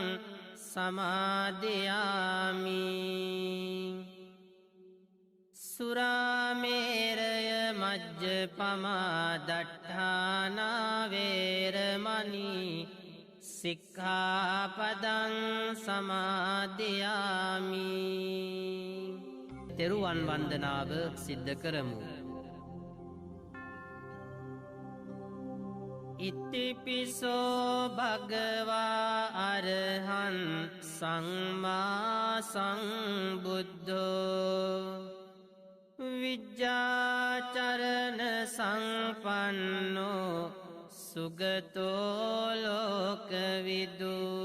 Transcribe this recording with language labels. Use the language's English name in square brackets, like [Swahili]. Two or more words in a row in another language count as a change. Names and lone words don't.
[Pali] සමාදියාමි සුරාමේරය මජ්ජපමා දට්ඨානා වේරමණී සික්ඛාපදං සමාදියාමි [Sinhala] තෙරුවන් වන්දනාව සිද්ධ කරමු. [Pali] ඉතිපිසෝ භගවා අරහං සම්මා සම්බුද්ධෝ විජ්ජාචරණ සංපන්නෝ සුගතෝ ලෝකවිදු